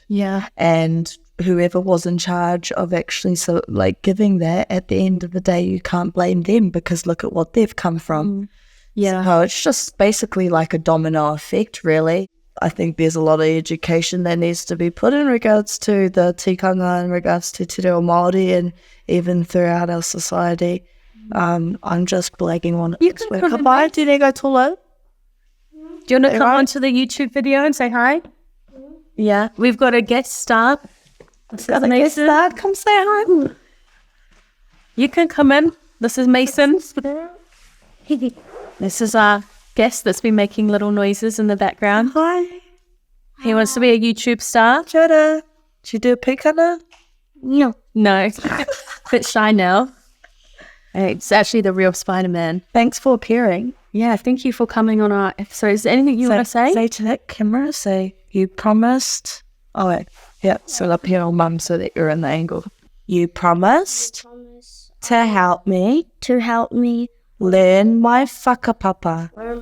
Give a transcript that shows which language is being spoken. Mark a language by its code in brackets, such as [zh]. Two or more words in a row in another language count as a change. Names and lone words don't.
[en] And whoever was in charge of actually giving that, at the end of the day, you can't blame them, because look at what they've come from. So it's just basically like a domino effect, really. I think there's a lot of education that needs to be put in regards to the tikanga, in regards to [mi] te reo Māori, [en] and even throughout our society. I'm just blagging on it. You can come by. Do they go tolo? Do you want to come onto the YouTube video and say hi? Yeah, we've got a guest star. Come say hi. You can come in. This is Mason. This is our guest that's been making little noises in the background. Hi. He wants to be a YouTube star. [mi] Kia ora. [en] Do you do a pikana? No. Bit shy now. It's actually the real Spider-Man. Thanks for appearing. Yeah, thank you for coming on our episode. Is there anything you want to say? Say to that camera, you promised. Oh, wait. Yeah, so up here on mum so that you're in the angle. You promised to help me learn my whakapapa.